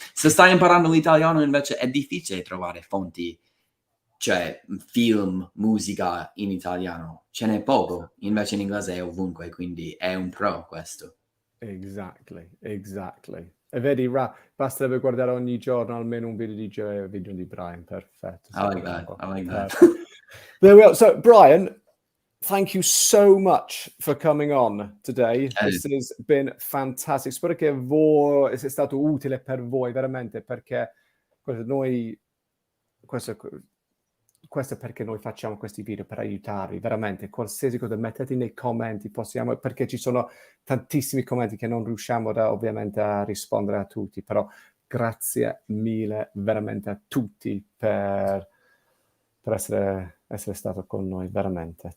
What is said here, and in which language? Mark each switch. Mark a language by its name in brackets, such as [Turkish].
[Italian] Se stai imparando l'italiano, invece, è difficile trovare fonti, cioè film, musica in italiano. Ce n'è poco, invece in inglese è ovunque, quindi è un pro questo. [English] Exactly. [Italian] E vedi, basterebbe guardare ogni giorno almeno un video di Brian, perfetto. [English] I like that. There we are. So, Brian, thank you so much for coming on today. This has been fantastic. [Italian] Spero che sia stato utile per voi, veramente, perché questo è perché noi facciamo questi video, per aiutarvi, veramente. Qualsiasi cosa mettete nei commenti, perché ci sono tantissimi commenti che non riusciamo ovviamente a rispondere a tutti, però grazie mille veramente a tutti per essere stato con noi, veramente.